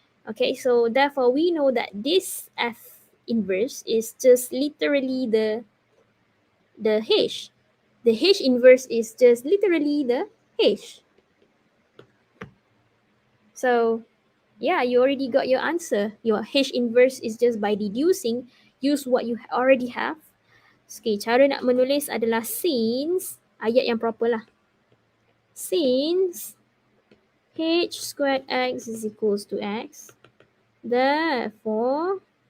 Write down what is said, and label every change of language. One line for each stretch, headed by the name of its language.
English: Okay, so therefore we know that this F inverse is just literally the H. The H inverse is just literally the H. So yeah, you already got your answer. Your H inverse is just by deducing, use what you already have.
Malay: Okay, cara nak menulis adalah since, ayat yang proper lah.
English: Since H squared x is equals to x, therefore